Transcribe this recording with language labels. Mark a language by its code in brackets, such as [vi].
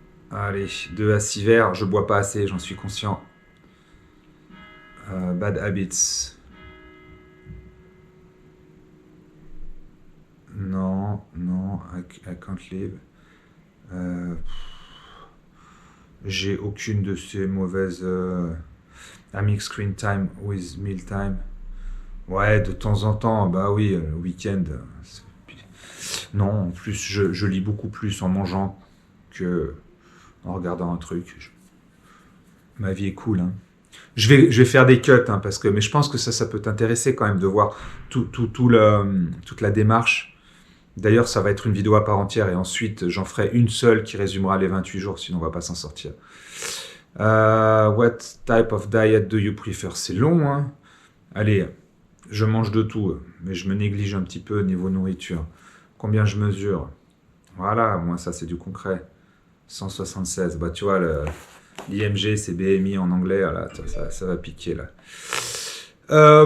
[fr] Allez, 2 à 6 verres, je bois pas assez, j'en suis conscient. [en] Bad habits. Non, I can't live. [fr] J'ai aucune de ces mauvaises... [en] I mix screen time with meal time. [fr] Ouais, de temps en temps, bah oui, le week-end. Non, en plus, je lis beaucoup plus en mangeant que en regardant un truc. Ma vie est cool, hein. Je vais faire des cuts, hein, mais je pense que ça peut t'intéresser quand même de voir toute la démarche. D'ailleurs, ça va être une vidéo à part entière et ensuite, j'en ferai une seule qui résumera les 28 jours, sinon on va pas s'en sortir. [en] What type of diet do you prefer? [fr] C'est long, hein. Allez, je mange de tout, mais je me néglige un petit peu au niveau nourriture. Combien je mesure? Voilà, moi ça c'est du concret. 176, bah tu vois, l'IMG c'est BMI en anglais, là, ça va piquer là.